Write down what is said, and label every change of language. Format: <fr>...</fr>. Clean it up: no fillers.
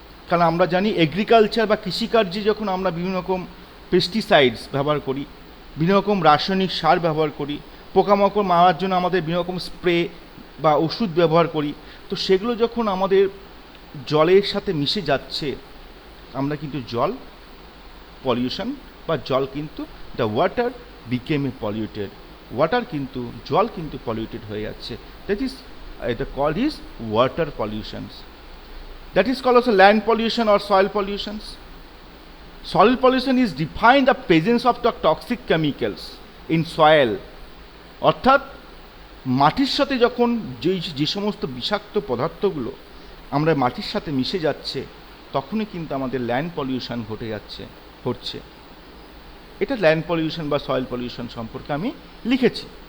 <bn>কারণ আমরা জানি এগ্রিকালচার বা কৃষিকার্যে যখন আমরা বিভিন্ন রকম পেস্টিসাইডস ব্যবহার করি, বিভিন্ন রকম রাসায়নিক সার ব্যবহার করি, পোকামাকড় মারার জন্য আমাদের বিভিন্ন রকম স্প্রে বা ওষুধ ব্যবহার করি, তো সেগুলো যখন আমাদের জলের সাথে মিশে যাচ্ছে, আমরা কিন্তু জল পলিউশন বা জল কিন্তু</bn> <en>the water became a polluted,</en> <bn>water কিন্তু জল কিন্তু পলিউটেড হয়ে যাচ্ছে।</bn> <en>That is এটা called is water pollutions. That is called also land pollution or soil pollutions. Soil pollution is defined the presence of the toxic chemicals in soil.</en> <bn>অর্থাৎ মাটির সাথে যখন যে সমস্ত বিষাক্ত পদার্থগুলো আমরা মাটির সাথে মিশে যাচ্ছে, তখনই কিন্তু আমাদের ল্যান্ড পলিউশন ঘটছে। এটা ল্যান্ড পলিউশন বা সয়েল পলিউশন সম্পর্কে আমি লিখেছি।</bn>